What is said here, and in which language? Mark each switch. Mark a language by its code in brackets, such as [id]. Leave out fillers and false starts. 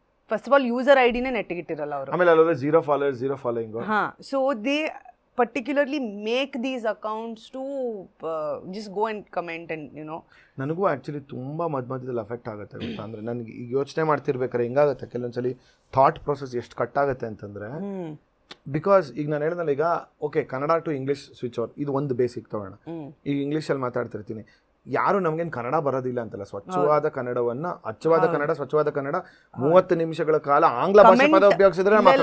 [en] first of all [kn] user ಐಡಿನೇ ನೆಟ್ಟಿಗಿಟ್ಟಿರಲ್ಲ ಅವರು. ಆಮೇಲೆ ಅಲ್ಲ [en] 0 followers 0 following. So they particularly make these accounts to just go and comment and [kn] ನನಗೂ actually ತುಂಬ ಮಧ್ಯದಲ್ಲಿ affect ಆಗುತ್ತೆ ಗೊತ್ತಾ. ಅಂದರೆ ನನಗೆ ಈಗ ಯೋಚನೆ ಮಾಡ್ತಿರ್ಬೇಕಾದ್ರೆ ಹಿಂಗಾಗುತ್ತೆ ಕೆಲವೊಂದ್ಸಲಿ ಥಾಟ್ ಪ್ರೊಸೆಸ್ ಎಷ್ಟು ಕಟ್ಟಾಗುತ್ತೆ ಅಂತಂದರೆ, ಬಿಕಾಸ್ ಈಗ ನಾನು ಹೇಳಿದ್ನಲ್ಲ, ಈಗ okay [en] Kannada to English switch over, [kn] ಇದು ಒಂದು ಬೇಸಿಕ್ ತಗೋಣ. ಈಗ ಇಂಗ್ಲೀಷಲ್ಲಿ ಮಾತಾಡ್ತಿರ್ತೀನಿ, ಯಾರು ನಮಗೇನು ಕನ್ನಡ ಬರೋದಿಲ್ಲ ಅಂತಲ್ಲ, ಸ್ವಚ್ಛವಾದ ಕನ್ನಡವನ್ನು, ಅಚ್ಚವಾದ ಕನ್ನಡ, ಸ್ವಚ್ಛವಾದ ಕನ್ನಡ 30 ನಿಮಿಷಗಳ ಕಾಲ ಆಂಗ್ಲ ಭಾಷೆ ಪದ ಉಪಯೋಗಿಸಿದ್ರೆ